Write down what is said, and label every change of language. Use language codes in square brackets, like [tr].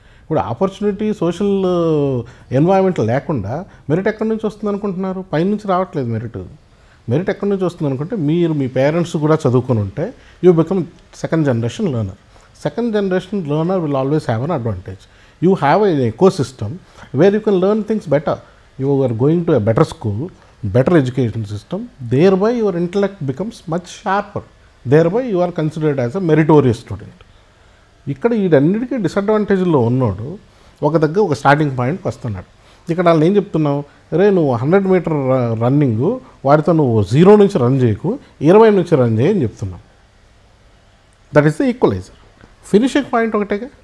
[te] ఇప్పుడు opportunity, social environment లేకుండా merit ఎక్కడి నుంచి వస్తుంది అనుకుంటున్నారు? పైనుంచి రావట్లేదు మెరిట్. మెరిట్ ఎక్కడి నుంచి వస్తుంది అనుకుంటే మీరు మీ పేరెంట్స్ కూడా చదువుకొని ఉంటే [en] You become second generation learner. Second generation learner will always have an advantage. You have an ecosystem where you can learn things better. You are going to a better school, better education system, thereby your intellect becomes much sharper, thereby you are considered as a meritorious student. [te] ఇక్కడ వీటన్నిటికీ డిసడ్వాంటేజ్లో ఉన్నాడు ఒక దగ్గర ఒక starting పాయింట్కి వస్తున్నాడు. ఇక్కడ వాళ్ళు ఏం చెప్తున్నావు, రే నువ్వు 100 మీటర్ రన్నింగ్ వాడితో నువ్వు 0 నుంచి రన్ చేయకు, 20 నుంచి రన్ చేయని చెప్తున్నావు. [en] That is the equaliser. [te] Finishing point ఒకటేగా.